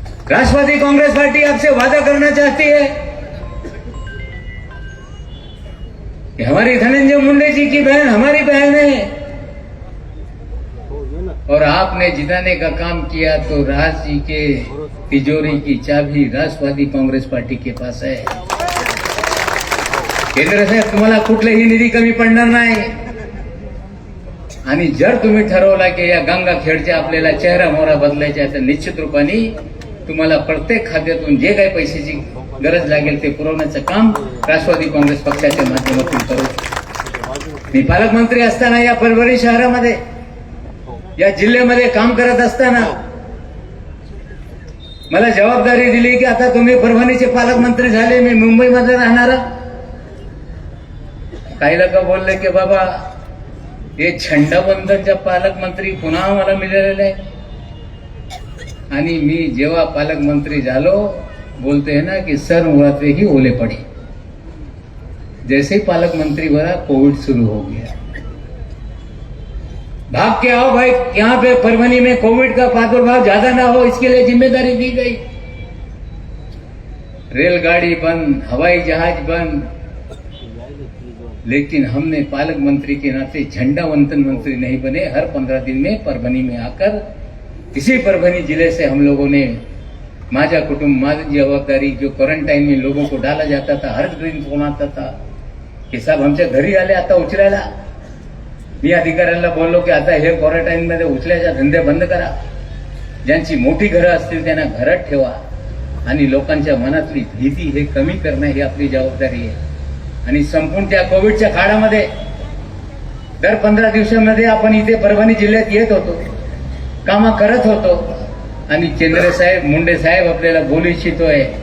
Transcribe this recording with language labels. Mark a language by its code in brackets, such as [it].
[hi] राष्ट्रवादी Congress party आपसे वादा करना चाहती है कि हमारी धनंजय मुंडे जी की बहन हमारी बहन है, और आपने जिताने का काम किया तो राज जी के तिजोरी की चाबी राष्ट्रवादी कांग्रेस पार्टी के पास है. [mr] केंद्र साहेब, तुम्हाला कुठलेही निधी कमी पडणार नाही. आणि जर तुम्ही ठरवला की या गंगाखेडच्या आपल्याला चेहरा मोहरा बदलायचा आहे, तर निश्चित रूपाने तुम्हाला प्रत्येक खात्यातून जे काही पैशाची गरज लागेल ते पुरवण्याचं काम राष्ट्रवादी काँग्रेस पक्षाच्या माध्यमातून करू. मी पालकमंत्री असताना या परभणी शहरामध्ये, या जिल्ह्यामध्ये काम करत असताना मला जबाबदारी दिली की आता तुम्ही परभणीचे पालकमंत्री झाले, मी मुंबईमध्ये राहणारा. काही लोक बोलले की बाबा हे छंडाबंधनच्या पालकमंत्री पुन्हा आम्हाला मिळालेले आहे. आणि मी जेव्हा पालकमंत्री झालो, [hi] बोलते हैं ना कि सर मुड़ाते ही ओले पड़े. जैसे ही पालकमंत्री बना कोविड शुरू हो गया. भाग के आओ भाई, यहाँ पे परभनी में कोविड का प्रादुर्भाव ज्यादा ना हो, इसके लिए जिम्मेदारी दी गई. रेलगाड़ी बंद, हवाई जहाज बंद, लेकिन हमने पालक मंत्री के नाते झंडा वंदन मंत्री नहीं बने। हर 15 दिन में परभणी में आकर इसी परभणी जिले से हम लोगों ने माझा कुटुंब माझी जबाबदारी, जो क्वारंटाईन में लोगों को डाला जाता था, हर दिन फोन आता था की [mr] साहेब आमच्या घरी आले आता उचलायला। मी अधिकाऱ्यांना बोललो की आता हे क्वारंटाईन मध्ये उचल्याच्या धंदे बंद करा, ज्यांची मोठी घरं असतील त्यांना घरात ठेवा आणि लोकांच्या मनातली भीती हे कमी करणं ही आपली जबाबदारी आहे। आणि संपूर्ण त्या कोविडच्या काळामध्ये दर 15 दिवसांमध्ये आपण इथे परभणी जिल्ह्यात येत होतो, कामं करत होतो आणि केंद्रे साहेब, मुंडे साहेब आपल्याला बोलू इच्छितोय।